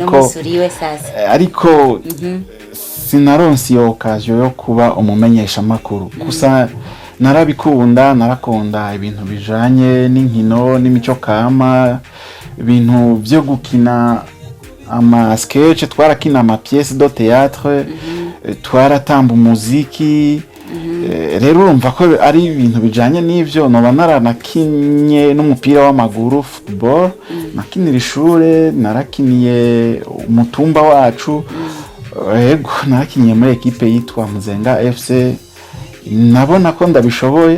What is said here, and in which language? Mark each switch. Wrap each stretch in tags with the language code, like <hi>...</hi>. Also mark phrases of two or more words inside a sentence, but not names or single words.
<rn>ariko sinaronse iyo occasion yo kuba umumenyesha makuru gusa narakunda ibintu bijanye n'inkino n'imico kama ibintu byo gukina ama sketch twarakina ama</rn> <fr>pièces de théâtre</fr> <rn>twaratamba umuziki. Rero urumva ko ari ibintu bijanye n'ivyo noba naranakinye n'umupira w'amaguru football nakinira ishure narakiniye umutumba wacu. Yego narakiniye muri equipe yitwa Muzenga FC nabona ko ndabishoboye.</rn>